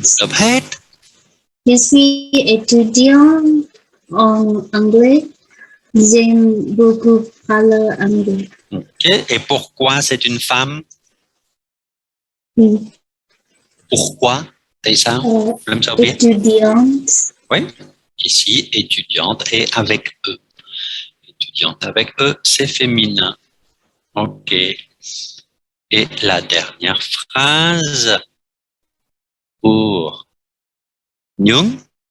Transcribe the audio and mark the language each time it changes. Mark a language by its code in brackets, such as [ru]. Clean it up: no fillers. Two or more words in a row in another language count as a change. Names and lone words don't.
[fr] Répète. Je suis étudiante en anglais. J'aime beaucoup parler anglais. Ok. Et pourquoi c'est une femme? Oui. Pourquoi? C'est ça? [vi] Lâm Sao biết? [fr] Étudiante. Oui. Ici, étudiante et avec eux. Étudiante avec eux, c'est féminin. OK. Et la dernière phrase pour Nyung.